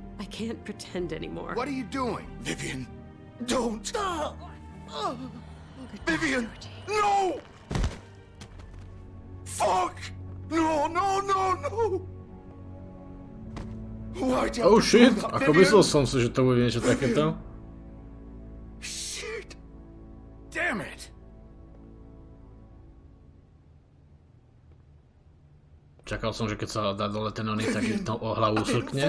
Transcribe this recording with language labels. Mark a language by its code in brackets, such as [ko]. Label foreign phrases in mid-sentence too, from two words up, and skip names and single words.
[en] I can't pretend anymore. What are you doing? Vivian, don't. Goodbye, Vivian, Georgie. no! Fuck! No, no, no, no! Why'd you have Oh to do shit, that, [sk] ako [en] Vivian? [sk] myslel som si, že to bude niečo takéto. [en] Shit! Damn it! [sk] Čakal som, že keď sa dá dole ten oný, tak to o hlavu srkne.